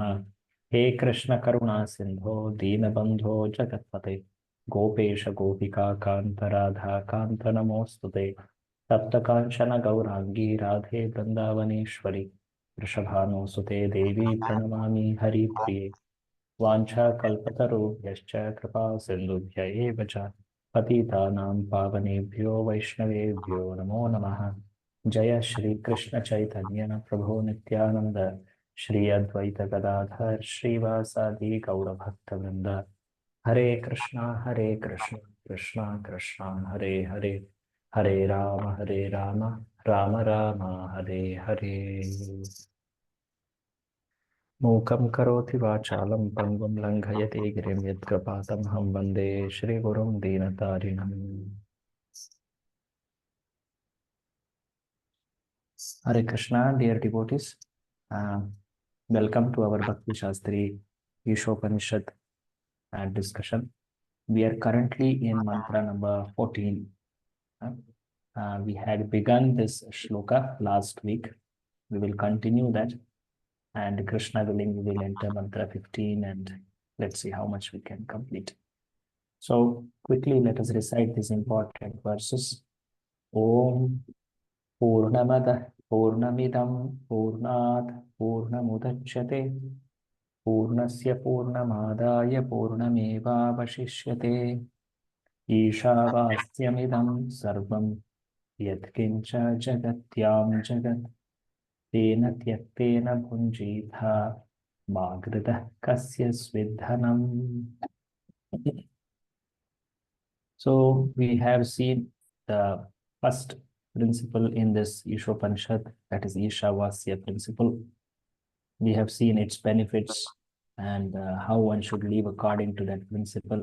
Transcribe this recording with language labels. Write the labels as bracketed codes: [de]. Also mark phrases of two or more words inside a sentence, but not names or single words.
[sa] हे कृष्ण करुणा सिंधो दीनबंधो जगत्पते गोपेश गोपिका कांत राधा कांत नमोस्तुते तप्त कांचन गौरांगी राधे वृंदावनेश्वरी वृषभानुसुते देवी प्रणमामि हरिप्रिये वाञ्छाकल्पतरुभ्यश्च कृपा सिन्धुभ्य एव च पतितानां पावनेभ्यो वैष्णवेभ्यो नमो नमः। जय श्री कृष्ण चैतन्य प्रभु नित्यानंद श्री अद्वैत गदाधर श्रीवासादि गौरभक्तवृंद हरे कृष्णा कृष्णा कृष्णा हरे हरे हरे राम राम राम हरे हरे। मूकं करोति वाचालं पङ्गुं लङ्घयति गिरिं यत्कृपातमहं वन्दे श्रीगुरुं दीनतारिणम्। हरे कृष्ण, [en] dear devotees. Welcome to our Bhakti Shastri Ishopanishad discussion. We are currently in mantra number 14. We had begun this shloka last week. We will continue that, and Krishna willing, we will enter mantra 15, and let's see how much we can complete. So quickly, let us recite these important verses. [sa] ॐ पूर्णमदः पूर्णमिदं पूर्णात् पूर्णमुदच्यते पूर्णस्य पूर्णमादाय पूर्णमेव वशिष्यते ईशावास्यमिदं सर्वं यत्किञ्च जगत्यां जगत् तेन त्यक्तेन भुञ्जीथा मागृधः कस्य स्विद्धनम्. [en] So we have seen the first principle in this Ishopanishad, that is Ishavasya principle. We have seen its benefits and how one should live according to that principle.